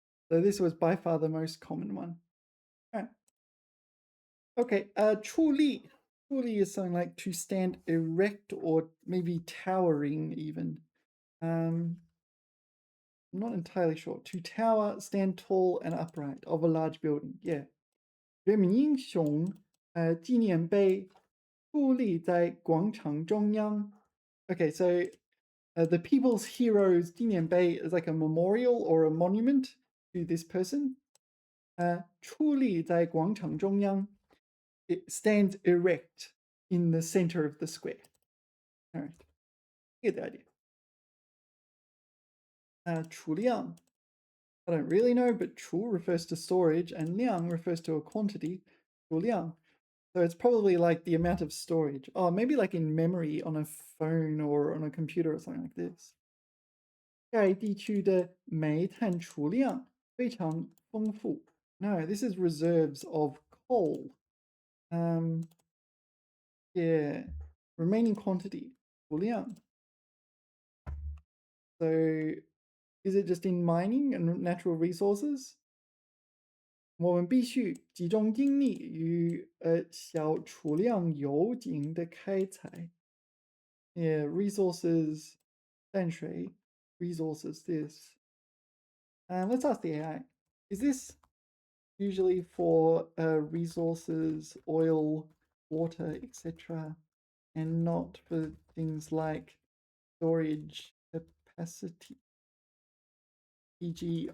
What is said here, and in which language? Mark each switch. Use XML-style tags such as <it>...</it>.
<en>So this was by far the most common one. Right. Okay, 矗立. 矗立 is something like to stand erect or maybe towering even. I'm not entirely sure. To tower, stand tall and upright of a large building. Yeah.</en> <zh>人民英雄纪念碑矗立在广场中央.</zh> <en>Okay, so the People's Heroes 纪念碑 is like a memorial or a monument to this person.</en> <zh>矗立在广场中央.</zh> <en>It stands erect in the center of the square. All right, you get the idea.</en> <zh>储量.</zh> <en>I don't really know, but 储 refers to storage and 量 refers to a quantity.</en> <zh>储量.</zh> <en>So it's probably like the amount of storage. Oh, maybe like in memory on a phone or on a computer or something like this.</en> <zh>该地区的煤炭储量非常丰富.</zh> <en>No, this is reserves of coal. Yeah, remaining quantity.</en> <zh>储量.</zh> <en>So is it just in mining and natural resources?</en> <zh>我们必须集中精力于小储量油井的开采.</zh> <en>Yeah, resources, 淡水, resources, this. Let's ask the AI. Is this usually for resources, oil, water, etc., and not for things like storage capacity, e.g.</en>